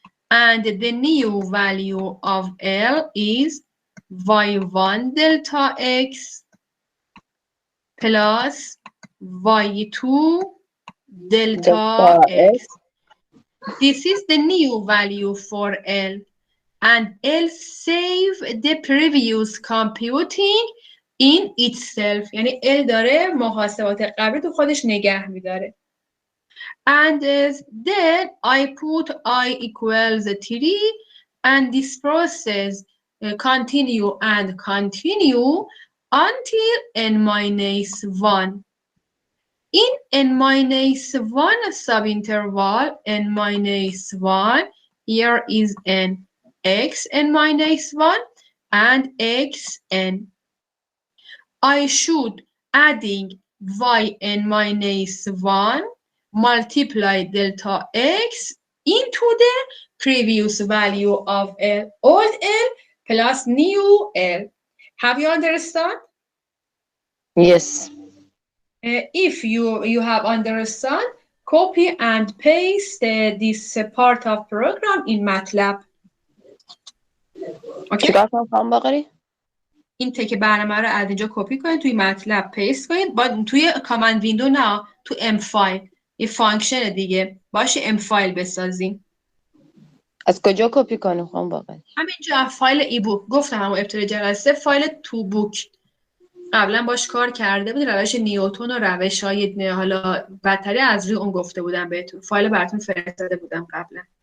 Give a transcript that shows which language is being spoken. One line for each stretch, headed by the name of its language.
English: and the new value of L is y1 delta x plus y2 delta x. This is the new value for L, and L save the previous computing in itself.
Persian: یعنی L داره محاسبات قبلی تو خودش نگه میداره.
English: And then I put I equals 3, and this process continue and continue until n minus 1. In n minus 1 subinterval n minus 1, here is n x n minus 1 and xn. I should adding yn minus 1 multiply delta x into the previous value of L, old L plus new L. Have you understand? Yes. If you have understand, copy and paste this part of program in MATLAB. Okay.
Persian: چیکار کنم خانم باقری؟ این تک برنامه رو از اینجا کپی کنید، توی مطلب پیست کنید، با توی کامند ویندو نه، تو ام فایل، یه فانکشن دیگه باشه، ام فایل بسازیم. از کجا کپی کنیم خانم باقری؟ همینجا فایل ای بوک، گفتم همون ابتدای جلسه فایل تو بوک قبلا باش کار کرده بود، روش نیوتن و روش های حالا بدتری از روی اون گفته بودم بهتون، فایل براتون فرستاده بودم قبلا.